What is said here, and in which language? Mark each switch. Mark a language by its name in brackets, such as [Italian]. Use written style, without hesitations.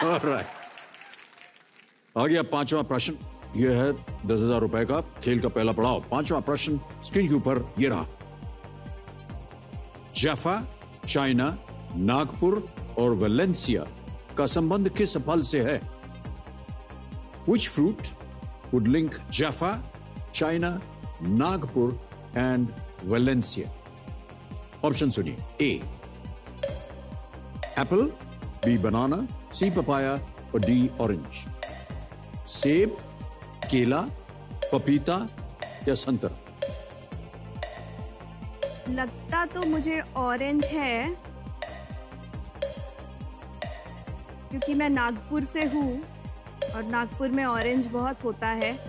[Hindi] Alright, आ गया पांचवा प्रश्न। यह है 10,000 रुपए का खेल का पहला पड़ाव। पांचवा प्रश्न स्क्रीन के ऊपर ये रहा। जाफा, चाइना, नागपुर और वेलेंसिया का संबंध किस फल से है? [English] Which fruit would link Jaffa, China, Nagpur and Valencia? [Hindi] Option सुनिए। A Apple, B banana, C papaya और D ऑरेंज। सेब, केला, पपीता या संतरा? लगता तो मुझे ऑरेंज है, क्योंकि मैं नागपुर से हूँ और नागपुर में ऑरेंज बहुत होता है।